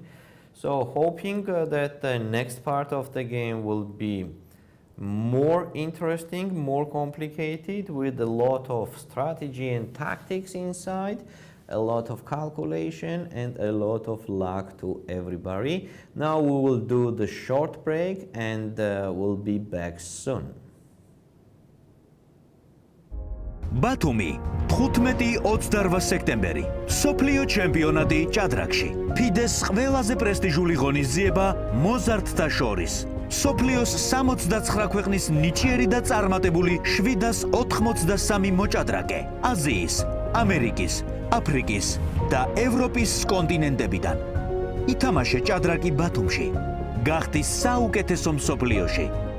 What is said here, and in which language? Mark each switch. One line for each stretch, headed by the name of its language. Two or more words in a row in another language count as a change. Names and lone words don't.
English: So hoping that the next part of the game will be more interesting, more complicated, with a lot of strategy and tactics inside, a lot of calculation and a lot of luck to everybody. Now we will do the short break and we'll be back soon.
Georgian: ბათუმი 15-28 სექტემბერი სოფლიო ჩემპიონატი ჭადრაკში ფიდეს ყველაზე პრესტიჟული ღონისძიება მოზარდთა შორის სოფლიოს 69 ქვეყნის ნიჭიერი და წარმატებული 783 მოჭადრაკე აზიის, ამერიკის, აფრიკის და ევროპის კონტინენტებიდან ითამაშე ჭადრაკი ბათუმში გახდი საუკეთესო მსოფლიოში